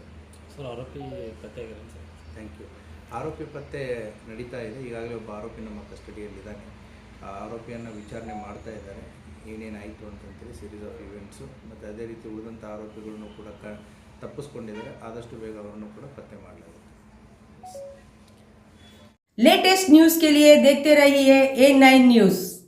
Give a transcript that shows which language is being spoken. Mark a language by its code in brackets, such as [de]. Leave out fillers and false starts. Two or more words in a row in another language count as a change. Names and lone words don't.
[kn] ಸರ್, ಆರೋಪಿ ಪತ್ತೆ ಆಗಿರೋದು ಸರ್? [en] thank you. [kn] ಆರೋಪಿ ಪತ್ತೆ ನಡೀತಾ ಇದೆ. ಈಗಾಗಲೇ ಒಬ್ಬ ಆರೋಪಿ ನಮ್ಮ ಕಸ್ಟಡಿಯಲ್ಲಿದ್ದಾನೆ. ಆ ಆರೋಪಿಯನ್ನು ವಿಚಾರಣೆ ಮಾಡ್ತಾ ಇದ್ದಾರೆ, ಏನೇನಾಯಿತು ಅಂತಂತೇಳಿ [en] series of events. [kn] ಮತ್ತು ಅದೇ ರೀತಿ ಉಳಿದಂಥ ಆರೋಪಿಗಳನ್ನು ಕೂಡ ತಪ್ಪಿಸ್ಕೊಂಡಿದ್ದಾರೆ. ಆದಷ್ಟು ಬೇಗ ಅವರನ್ನು ಕೂಡ ಪತ್ತೆ ಮಾಡಲಾಗುತ್ತೆ. [en] latest news [hi] के लिए देखते रहिए A9 न्यूज़।